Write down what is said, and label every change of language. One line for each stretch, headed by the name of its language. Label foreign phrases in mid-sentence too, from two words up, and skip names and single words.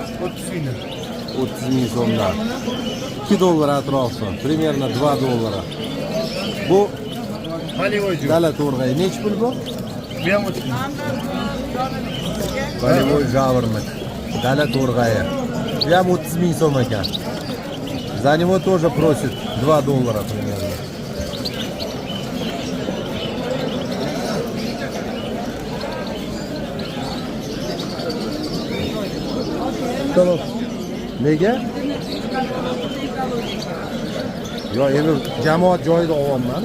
Uzbek: 30 ming. 30 ming so'mdan. $2 atrofi, примерно $2. Bu dala to'rg'ay nech pul bu? Bu ham 30 ming. Voy javrnik. Dala to'rg'ayi. Bu ham 30 ming so'm ekan.
Russian: За него тоже просит $2 примерно.
Uzbek: Tamam. Nega? Yo, endi jamoat joyida olyapman.